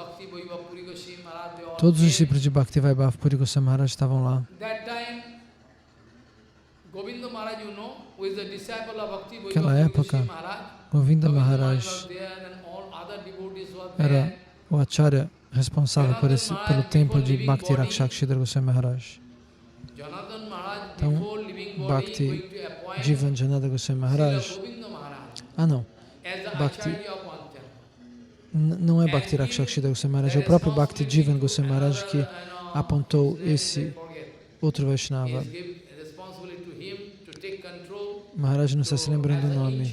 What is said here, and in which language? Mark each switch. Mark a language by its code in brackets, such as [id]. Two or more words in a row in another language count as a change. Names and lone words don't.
[pt] Todos os discípulos de Bhakti Vaibhava Puri Goswami Maharaj estavam lá. Naquela época, Govinda Maharaj era o acharya responsável pelo templo de Bhakti Rakshakshidhara Goswami Maharaj. Então, Bhakti Jivan Janada Goswami Maharaj, não é Bhakti Rakshakshidhara Goswami Maharaj, é o próprio Bhakti Jivan Goswami Maharaj que apontou esse outro Vaishnava. Maharaj não está se lembrando do nome.